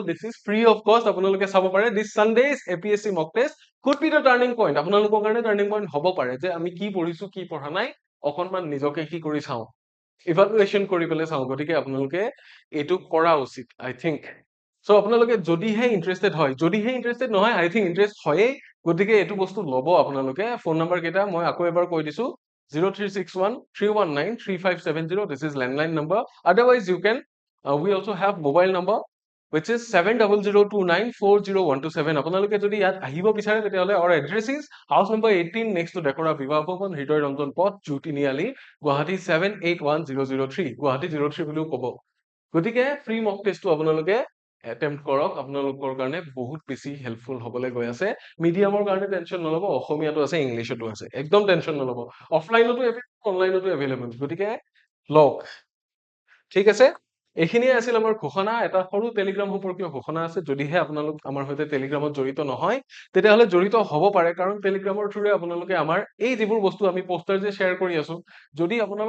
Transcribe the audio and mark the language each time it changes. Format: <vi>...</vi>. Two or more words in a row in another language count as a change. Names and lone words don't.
<en>this is free of cost</en> <as>আপোনালোকে চাব পাৰে</as> <en>this Sunday's APSC mock test could be the turning point</en> <as>আপোনালোকৰ কাৰণে</as> <en>turning point</en> <as>হ'ব পাৰে যে আমি কি পঢ়িছো কি পঢ়া নাই অকণমান নিজকে কি কৰি চাওঁ ইভালুৱেশ্যন কৰি পেলাই চাওঁ গতিকে আপোনালোকে এইটো কৰা উচিত</as> <en>I think so'</en> <as>আপোনালোকে যদিহে ইণ্টাৰেষ্টেড হয় যদিহে ইণ্টাৰেষ্টেড নহয়</as> <en>I think</en> <as>ইণ্টাৰেষ্ট হয়েই গতিকে এইটো বস্তু ল'ব আপোনালোকে</as> <en>phone number</en> <as>কেইটা মই আকৌ এবাৰ কৈ দিছো 0361319357</as> <en>this is landline number otherwise you can we also have mobile number which is</en> <as>7002940127 আপোনালোকে যদি ইয়াত আহিব বিচাৰে তেতিয়াহ'লে</as> <en>our address is house number 18 next to Decora Viva Bhavan</en> <as>হৃদয় ৰঞ্জন পথ জ্যোতি নিয়ালি গুৱাহাটী 781003 গুৱাহাটী 03 বুলিও ক'ব গতিকে</as> <en>free mock test</en> <as>আপোনালোকে এটেম্প্ট কৰক আপোনালোকৰ কাৰণে বহুত বেছি হেল্পফুল হ'বলৈ গৈ আছে মিডিয়ামৰ কাৰণে টেনচন নল'ব অসমীয়াটো আছে ইংলিছতো আছে একদম টেনচন নল'ব</as> <en>offline online available</en> <as>গতিকে লওক ঠিক আছে এইখিনিয়ে আছিল আমাৰ ঘোষণা এটা সৰু টেলিগ্ৰাম সম্পৰ্কীয় ঘোষণা আছে যদিহে আপোনালোক আমাৰ সৈতে টেলিগ্ৰামত জড়িত নহয় তেতিয়াহ'লে জড়িত হ'ব পাৰে কাৰণ টেলিগ্ৰামৰ থ্ৰুৰে আপোনালোকে আমাৰ এই যিবোৰ বস্তু আমি পোষ্টাৰ যে শ্বেয়াৰ কৰি আছো যদি আপোনালোক</as>